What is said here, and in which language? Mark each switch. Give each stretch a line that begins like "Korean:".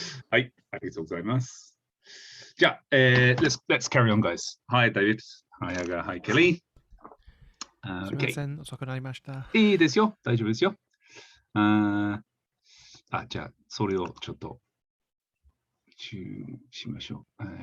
Japanese: はい、ありがとうございます。じゃあ、
English: let's carry on, guys. Hi, David. Hi, Aga. Hi, Kelly.
Japanese: すみません、遅くなりました。いいですよ、大丈夫ですよ。じゃあ、それをちょっと注意しましょう。